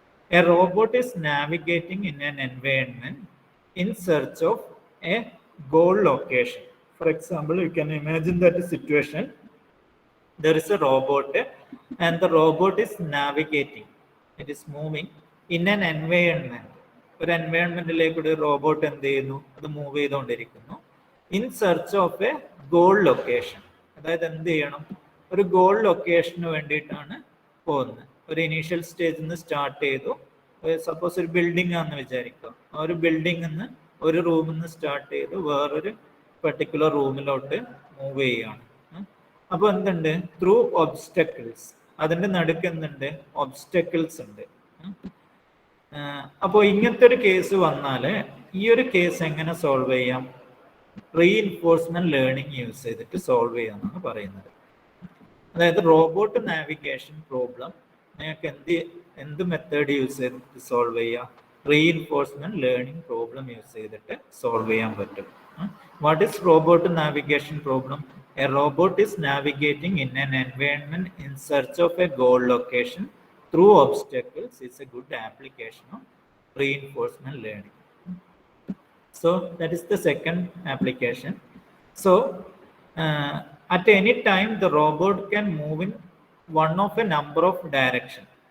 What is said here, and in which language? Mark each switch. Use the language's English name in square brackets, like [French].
[English] A robot is navigating in an environment in search of a goal location. For example, you can imagine that situation, there is a robot and the robot is navigating, it is moving in an environment. [Malayalam] ഒരു എൻവയോൺമെന്റിലേക്ക് ഒരു robot എന്ത് ചെയ്യുന്നു, അത് move ചെയ്തുകൊണ്ടിരിക്കുന്നു [English] In search of a goal location. [Malayalam] അതായത് എന്ത് ചെയ്യണം, ഒരു ഗോൾ ലൊക്കേഷന് വേണ്ടിയിട്ടാണ് പോകുന്നത്. ഒരു ഇനീഷ്യൽ സ്റ്റേജിൽ നിന്ന് സ്റ്റാർട്ട് ചെയ്തു, സപ്പോസ് ഒരു ബിൽഡിംഗ് ആണെന്ന് വിചാരിക്കുക, ആ ഒരു ബിൽഡിംഗ് നിന്ന് ഒരു റൂമിൽ നിന്ന് സ്റ്റാർട്ട് ചെയ്ത് വേറൊരു പെർട്ടിക്കുലർ റൂമിലോട്ട് മൂവ് ചെയ്യുകയാണ്. അപ്പോൾ എന്തുണ്ട്, ത്രൂ ഒബ്സ്റ്റക്കിൾസ്, അതിൻ്റെ നടുക്ക് എന്തുണ്ട്, ഒബ്സ്റ്റക്കിൾസ് ഉണ്ട്. അപ്പോൾ ഇങ്ങനത്തെ ഒരു കേസ് വന്നാൽ ഈ ഒരു കേസ് എങ്ങനെ സോൾവ് ചെയ്യാം? റീഇൻഫോഴ്സ്മെന്റ് ലേണിംഗ് യൂസ് ചെയ്തിട്ട് സോൾവ് ചെയ്യാമെന്നാണ് പറയുന്നത്. അതായത് റോബോട്ട് നാവിഗേഷൻ പ്രോബ്ലം നിങ്ങൾക്ക് എന്ത് മെത്തേഡ് യൂസ് ചെയ്തിട്ട് സോൾവ് ചെയ്യാം? റീഇൻഫോഴ്സ്മെന്റ് ലേണിംഗ് പ്രോബ്ലം യൂസ് ചെയ്തിട്ട് സോൾവ് ചെയ്യാൻ പറ്റും. [English] What is robot navigation problem? A robot is navigating in an environment in search of a goal location through obstacles. It's a good application of reinforcement learning. So that is the second application. So at any time the robot can move in one of a number of directions.